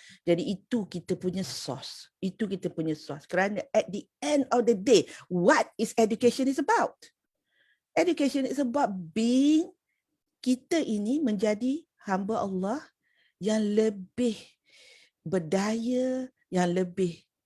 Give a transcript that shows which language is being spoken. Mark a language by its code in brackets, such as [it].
[ms] Jadi itu kita punya source. [en] Kerana at the end of the day, what is education is about? Education is about being [ms] kita ini menjadi hamba Allah yang lebih berdaya, yang lebih